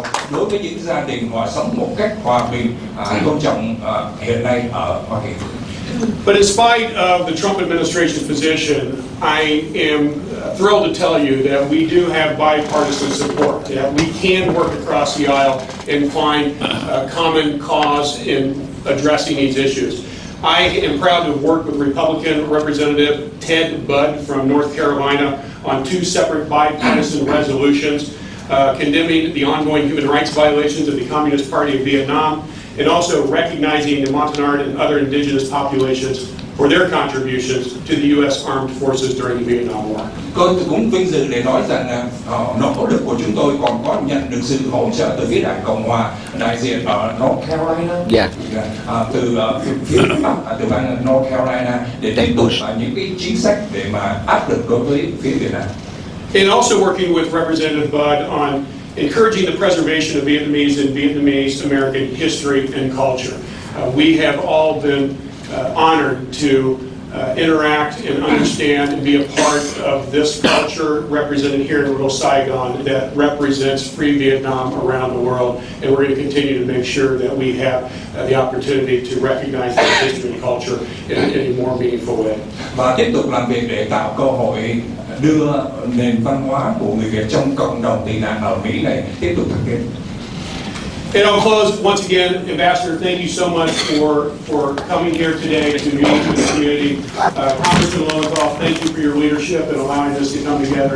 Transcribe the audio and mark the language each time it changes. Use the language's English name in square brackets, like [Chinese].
[Vietnamese] Đối với những gia đình họ sống một cách hòa bình, tôn trọng hiện nay ở Hoa Kỳ. [English] But in spite of the Trump administration's position, I am thrilled to tell you that we do have bipartisan support, that we can work across the aisle and find a common cause in addressing these issues. I am proud to have worked with Republican Representative Ted Budd from North Carolina on two separate bipartisan resolutions condemning the ongoing human rights violations of the Communist Party of Vietnam, and also recognizing the Montagnard and other indigenous populations for their contributions to the U.S. Armed Forces during the Vietnam War. [Vietnamese] Tôi cũng vinh dự để nói rằng nỗ lực của chúng tôi còn có nhận được sự hỗ trợ từ phía Đảng Cộng hòa đại diện ở North Carolina, từ phía Bắc, từ bang North Carolina để tiếp tục những cái chính sách để mà áp lực đối với phía Việt Nam. [English] And also working with Representative Budd on encouraging the preservation of Vietnamese and Vietnamese American history and culture. We have all been honored to interact and understand and be a part of this culture represented here in Little Saigon that represents free Vietnam around the world. And we're going to continue to make sure that we have the opportunity to recognize that history and culture in a more meaningful way. [Vietnamese] Và tiếp tục làm việc để tạo cơ hội đưa nền văn hóa của người Việt trong cộng đồng tị nạn ở Mỹ này tiếp tục thực hiện. [English] And I'll close once again, Ambassador. Thank you so much for coming here today to meet with the community. Congressman Lowenthal, thank you for your leadership and allowing us to come together.